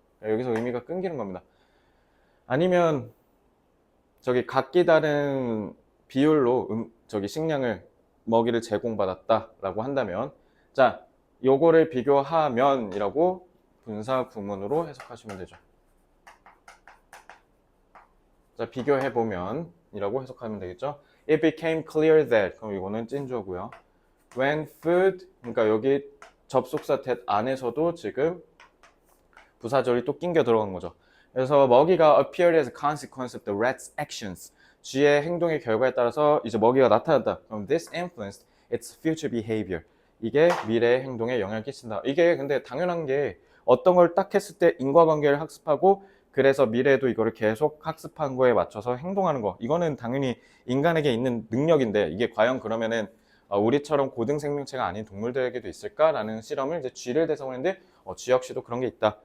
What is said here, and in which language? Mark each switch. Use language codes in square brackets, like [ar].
[ko] 여기서 의미가 끊기는 겁니다. 아니면 저기 각기 다른 비율로 저기 식량을 먹이를 제공받았다라고 한다면, 자, 요거를 비교하면이라고 분사 구문으로 해석하시면 되죠. 자, 비교해보면이라고 해석하면 되겠죠. [en] It became clear that, [ko] 그럼 이거는 찐주어고요. When food, 그러니까 여기 접속사 that 안에서도 지금 부사절이 또 낑겨 들어간 거죠. 그래서 먹이가 [en] appeared as a consequence of the rat's actions. [ko] 쥐의 행동의 결과에 따라서 이제 먹이가 나타났다. 그럼 [en] this influenced its future behavior. [ko] 이게 미래의 행동에 영향을 끼친다. 이게 근데 당연한 게 어떤 걸 딱 했을 때 인과관계를 학습하고 그래서 미래에도 이거를 계속 학습한 거에 맞춰서 행동하는 거. 이거는 당연히 인간에게 있는 능력인데 이게 과연 그러면은 우리처럼 고등 생명체가 아닌 동물들에게도 있을까라는 실험을 이제 쥐를 대상으로 했는데 쥐 역시도 그런 게 있다.